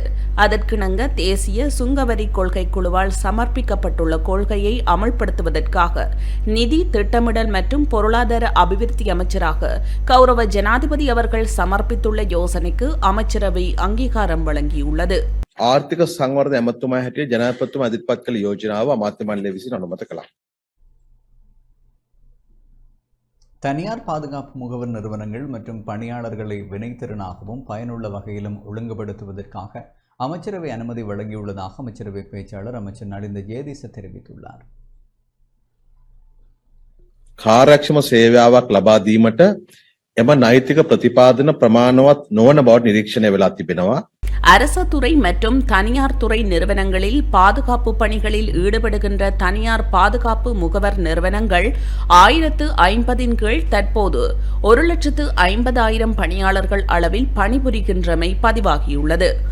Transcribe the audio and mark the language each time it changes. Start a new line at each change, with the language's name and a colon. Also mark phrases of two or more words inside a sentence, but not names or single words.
Tamil: அதற்கிணங்க தேசிய சுங்கவரி கொள்கை குழுவால் சமர்ப்பிக்கப்பட்டுள்ள கொள்கையை அமல்படுத்துவதற்காக நிதி திட்டமிடல் மற்றும் பொருளாதார அபிவிருத்தி அமைச்சராக கௌரவ ஜனாதிபதி அவர்கள் சமர்ப்பித்துள்ள யோசனைக்கு அமைச்சரவை அங்கீகாரம் வழங்கியுள்ளது.
Sinhala: ආර්ථික සංවර්ධන ඇමතුමා හැටියට ජනාධිපතිතුමා ඉදිරිපත් කළ යෝජනාව අමාත්‍ය මණ්ඩලය විසින් අනුමත කළා.
Tamil: தனியார் பாதுகாப்பு முகவர் நிறுவனங்கள் மற்றும் பணியாளர்களை வினைத்திறனாகவும் பயனுள்ள வகையிலும் ஒழுங்குபடுத்துவதற்காக அமைச்சரவை அனுமதி வழங்கியுள்ளதாக அமைச்சரவை பேச்சாளர் அமைச்சர் நலிந்த ஜெயதீச தெரிவித்துள்ளார்.
Sinhala: කාර්යක්ෂම සේවාවක් ලබා දීමට එම නෛතික ප්‍රතිපාදන ප්‍රමාණවත් නොවන බවට නිරීක්ෂණය වෙලා තිබෙනවා.
Tamil: அரச துறை மற்றும் தனியார் துறை நிறுவனங்களில் பாதுகாப்பு பணிகளில் ஈடுபடுகின்ற தனியார் பாதுகாப்பு முகவர் நிறுவனங்கள் 1050 கீழ் தற்போது 1,50,000 பணியாளர்கள் அளவில் பணிபுரிகின்றமை பதிவாகியுள்ளது.